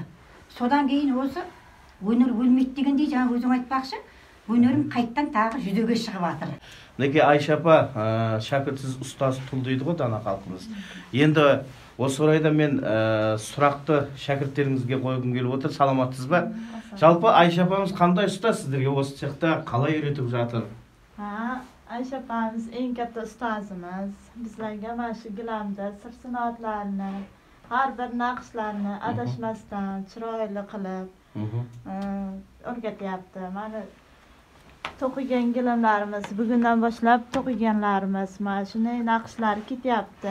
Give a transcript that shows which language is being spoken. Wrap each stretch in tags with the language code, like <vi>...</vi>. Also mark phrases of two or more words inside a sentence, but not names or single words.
<kk>Содан кейін осы өнер өлмейді дегендей, жаңа өзің айтпақшы, өнерім қайттан тағы жүзеге шығып жатыр. Мінекей Айша апа, шәкіртсіз ұстаз тұл дейді ғой дана халқымыз. Енді осы орайда мен сұрақты шәкірттеріңізге қойғым келіп отыр. Саламатсыз ба? Жалпы Айша апамыз қандай ұстаз сіздерге осы цехта қалай үйретіп жатыр?</kk> <uz>Ayşe apamiz eng katta ustozimiz. Bizlarga mana shu gilamda sir sanoatlarini, har bir naqshlarni adashmasdan chiroyli qilib o'rgatyapti. Mana to'qigan gilamlarimiz, bugundan boshlab to'qiganlarimiz, mana shunday naqshlar ketyapti.</uz>